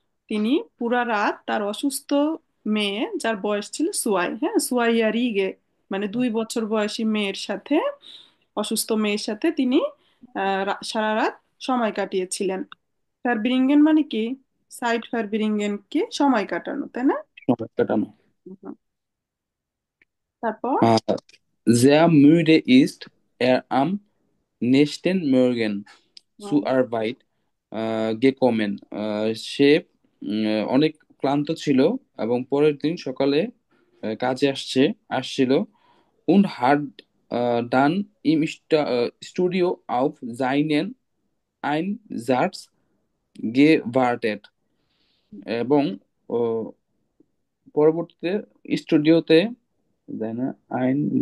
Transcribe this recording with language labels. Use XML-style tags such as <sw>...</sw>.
<bn>তিনি পুরা রাত তার অসুস্থ মেয়ে, যার বয়স ছিল সুয়াই, হ্যাঁ সুয়াইয়া রিগে, মানে 2 বছর বয়সী মেয়ের সাথে, অসুস্থ মেয়ের সাথে তিনি সারা রাত সময় কাটিয়েছিলেন। ফারব্রিঙ্গেন মানে কি, সাইড ফারব্রিঙ্গেন কি সময় কাটানো, তাই না? সময় কাটানো। হুম। তারপর</bn> <de>Äh, sehr müde ist er am nächsten Morgen</de> <bn>hmm,</bn> <de>zur Arbeit gekommen.</de> <bn>সে অনেক ক্লান্ত ছিল এবং পরের দিন সকালে কাজে আসছিল</bn> <de>und hat dann im Studio auf seinen Einsatz gewartet</de> <bn>এবং আহ, পরবর্তীতে স্টুডিওতে তাই না আইন</bn>